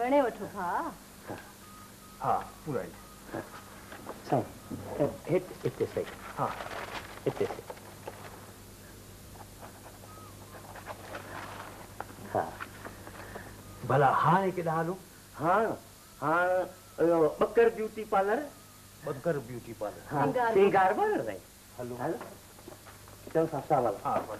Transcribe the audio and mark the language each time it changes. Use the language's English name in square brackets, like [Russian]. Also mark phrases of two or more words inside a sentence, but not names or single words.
[Sindhi] घणे वठो था? हा पूरा आई। साईं हिते सही। हा हिते सही। हाँ भला हाणे केॾां हलूं? [English] हाँ बकर beauty parlour. बकर beauty parlour. [Sindhi] हाँ श्रृंगार पार्लर साईं। हलो चलो साहब वाला हाँ बस